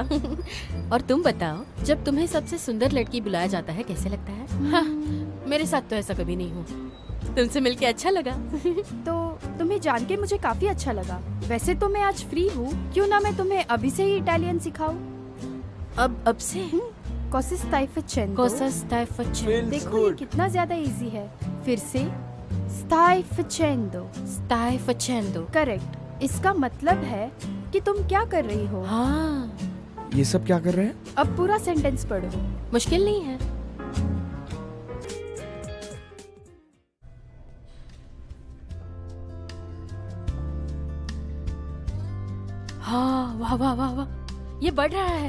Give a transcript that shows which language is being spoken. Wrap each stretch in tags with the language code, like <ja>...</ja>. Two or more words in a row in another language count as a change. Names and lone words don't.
<hi>और तुम बताओ, जब तुम्हें सबसे सुंदर लड़की बुलाया जाता है कैसे लगता है? हाँ, मेरे साथ तो ऐसा कभी नहीं हुआ। तुमसे मिलके अच्छा लगा। तो तुम्हें जान के मुझे काफी अच्छा लगा। वैसे तो मैं आज फ्री हूँ, क्यों ना मैं तुम्हें अभी से ही इटालियन सिखाऊं? अब से?</hi> <it>Cosa stai facendo? Cosa stai facendo?</it> <hi>देखो ये कितना ज्यादा इजी है। फिर से</hi> <it>stai facendo। Stai facendo।</it> <hi>करेक्ट। इसका मतलब है कि तुम क्या कर रही हो। हाँ, ये सब क्या कर रहे हैं? अब पूरा सेंटेंस पढ़ो। मुश्किल नहीं है। हाँ, वाह वाह वाह वाह, ये बढ़ रहा है।</hi>